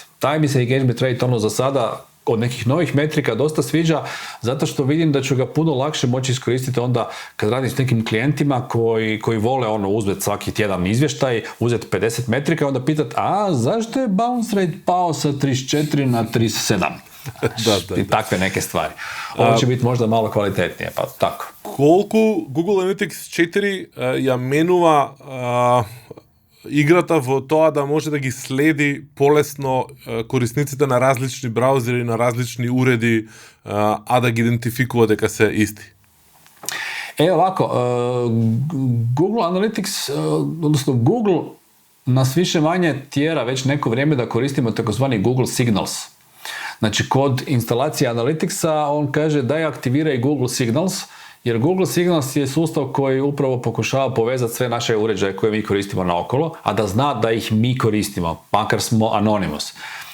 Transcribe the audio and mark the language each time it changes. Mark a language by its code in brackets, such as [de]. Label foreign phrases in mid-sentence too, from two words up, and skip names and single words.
[hr] Taj mi se [en] engagement rate [hr] za sada od nekih novih metrika dosta sviđa, zato što vidim da ću ga puno lakše moći iskoristiti onda kad radim s nekim klijentima koji vole uzeti svaki tjedan izvještaj, uzeti 50 metrika i onda pitati, zašto je [en] bounce rate [hr] pao sa 34 na 37? I takve neke stvari. Ovo će biti možda malo kvalitetnije, pa tako. [mk] Колку Google Analytics 4 ја менува играта во тоа да може да ги следи полесно корисниците на различни браузери, на различни уреди, а да ги идентификува дека се исти? [hr] Ovako, Google Analytics, odnosno Google nas više manje tjera već neko vrijeme da koristimo takozvani Google Signals. Znači, kod instalacije Analyticsa on kaže daj aktiviraj Google Signals, jer Google Signals je sustav koji upravo pokušava povezati sve naše uređaje koje mi koristimo naokolo, a da zna da ih mi koristimo, makar smo anonymous.